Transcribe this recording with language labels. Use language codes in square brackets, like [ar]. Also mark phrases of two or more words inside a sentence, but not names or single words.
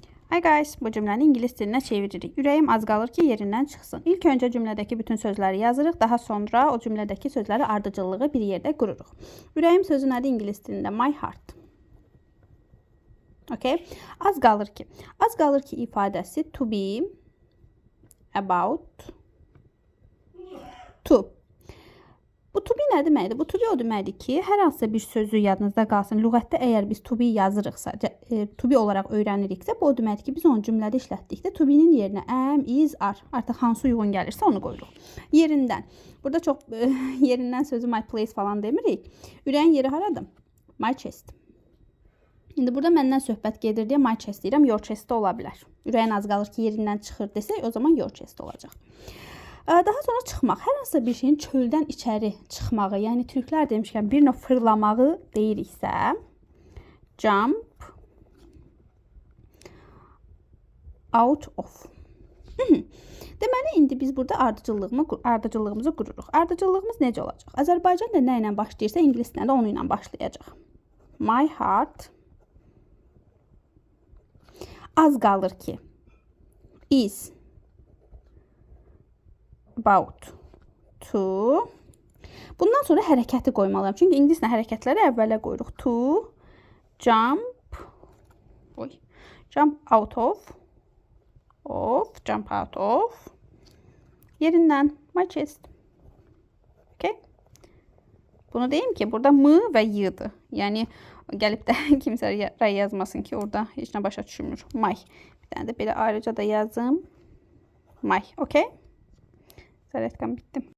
[en] Hi guys, [az] bu cümləni ingilis dilinə çeviririk. Ürəyim az qalır ki, yerindən çıxsın. İlk öncə cümlədəki bütün sözləri yazırıq, daha sonra o cümlədəki sözləri ardıcıllığı bir yerdə qururuq. Ürəyim sözü nədir ingilis dilində? [en] My heart. [az] Okay? Az qalır ki. Az qalır ki ifadəsi [en] to be, about, to. [az] Bu [en] to be [az] nə deməkdir? Bu [en] to be [az] o deməkdir ki, hər hansısa bir sözü yadınızda qalsın. Lüğətdə əgər biz [en] to be [az] yazırıqsa, [en] to be [az] olaraq öyrəniriksə, bu o deməkdir ki, biz onu cümlədə işlətdikdə [en] to be- [az] nin yerinə [en] am, is, are, [az] artıq hansı uyğun gəlirsə onu qoyuruq. Yerindən. Burada çox yerindən sözü [en] my place [az] falan demirik. Ürəyin yeri haradır? [en] My chest. [az] İndi burada məndən söhbət gedir deyə [en] my chest [az] deyirəm, [en] your chest [az] də ola bilər. Ürəyin az qalır ki, yerindən çıxır desək, o zaman [en] your chest [az] olacaq. Daha sonra çıxmaq. Hər hansısa bir şeyin çöldən içəri çıxmağı, yəni türklər demişkən bir növ fırlamağı deyiriksə, [en] jump out of. [az] Deməli, indi biz burada ardıcıllığımızı qururuq. Ardıcıllığımız necə olacaq? Azərbaycan da nə ilə başlayırsa, ingilis dilində onu ilə başlayacaq. [en] My heart [az] az qalır ki [en] is about to. [az] Bundan sonra hərəkəti qoymalıyam. Çünki ingilislə hərəkətləri əvvələ qoyuruq. [en] To jump out of jump out of yerindən my chest. [az] Okay? Bunu deyim ki, burada m və y-dır. Yəni gəlib də kimsə rəy yazmasın ki, orada heç nə başa düşmür. My. Bir dənə də belə ayrıca da yazım. [en] My. Okay? [az] Zərətqan bitdim.